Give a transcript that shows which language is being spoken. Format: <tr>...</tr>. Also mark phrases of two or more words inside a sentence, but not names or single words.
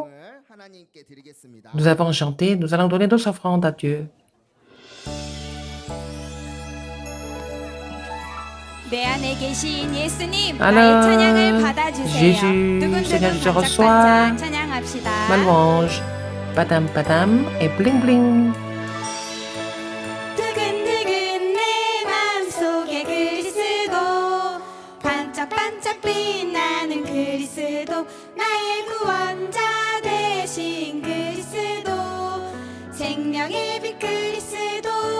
<fr>Nous avons chanté, nous allons donner nos offrandes à Dieu.</fr> <ko>내 안에 계신 예수님, 나의</ko> <fr>Alors,</fr> <ko>찬양을 받아주세요.</ko> <fr>Jésus, Seigneur, je te reçois</fr> <ko>반짝반짝 찬양합시다.</ko> <fr>ma louange. Padam padam et bling bling.</fr> <ko>두근두근 내 마음속에 그리스도, 반짝반짝 빛나는 그리스도, 나의 구원자 되신 그리스도, 생명의 빛 그리스도.</ko>